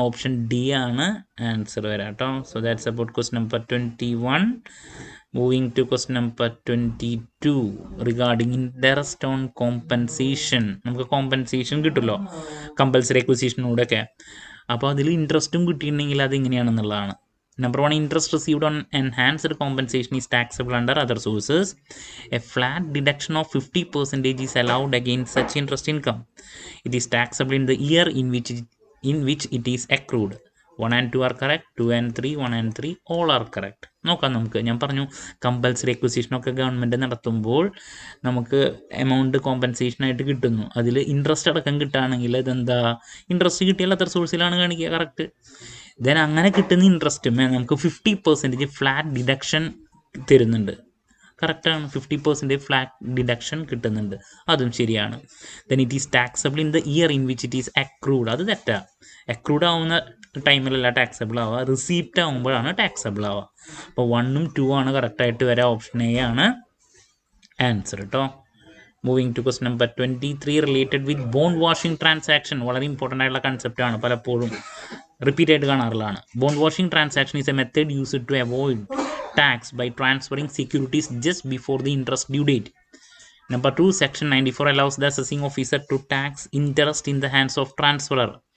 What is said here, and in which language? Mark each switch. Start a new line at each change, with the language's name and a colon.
Malayalam: Option D ആണ് answer വരാം കേട്ടോ.
English: So that's about question number 21. Moving to question number 22 regarding interest on compensation.
Malayalam: നമുക്ക് compensation കിട്ടുമല്ലോ compulsory അക്വിസിഷനോടൊക്കെ. അപ്പോൾ അതിൽ ഇൻട്രസ്റ്റും കിട്ടിയിട്ടുണ്ടെങ്കിൽ അത് എങ്ങനെയാണെന്നുള്ളതാണ്.
English: Number 1, interest received on enhanced compensation is taxable under other sources. A flat deduction of 50% is allowed against such interest income. It is taxable in the year in which it is accrued. 1 and 2 are correct. 2 and 3, 1 and 3 all are correct.
Malayalam: നോക്കാം നമുക്ക്. ഞാൻ പറഞ്ഞു compulsory അക്വിസിഷനൊക്കെ government നടത്തുമ്പോൾ നമുക്ക് amount കോമ്പൻസേഷനായിട്ട് കിട്ടുന്നു. അതിൽ interest അടക്കം കിട്ടുകയാണെങ്കിൽ ഇതെന്താ, ഇൻട്രസ്റ്റ് കിട്ടിയാൽ അതർ സോഴ്സിലാണ് കാണിക്കുക. കറക്റ്റ്. ദെൻ അങ്ങനെ കിട്ടുന്ന ഇൻട്രസ്റ്റുമേ നമുക്ക് 50% ഫ്ലാറ്റ് ഡിഡക്ഷൻ തരുന്നുണ്ട്. കറക്റ്റാണ്. 50% ഫ്ലാറ്റ് ഡിഡക്ഷൻ കിട്ടുന്നുണ്ട്, അതും ശരിയാണ്.
English: Then it is taxable in the year in which it is accrued.
Malayalam: അത് തെറ്റാ. അക്രൂഡ് ആവുന്ന ടൈമിലല്ല ടാക്സബിൾ ആവുക, റിസീപ്റ്റ് ആകുമ്പോഴാണ് ടാക്സബിൾ ആവുക. അപ്പോൾ 1ഉം 2 ആണ് കറക്റ്റായിട്ട് വരാം. ഓപ്ഷൻ എ ആണ് ആൻസർ കേട്ടോ.
English: Moving to question number 23 related with bond washing transaction.
Malayalam: വളരെ ഇമ്പോർട്ടൻ്റ് ആയിട്ടുള്ള കൺസെപ്റ്റാണ്, പലപ്പോഴും റിപ്പീറ്റ് ആയിട്ട് കാണാറുള്ളതാണ്.
English: Bond washing transaction is a method used to avoid tax by transferring securities just before the interest due date. Number 2, Section 94 allows the assessing officer to tax interest in the hands of transferor.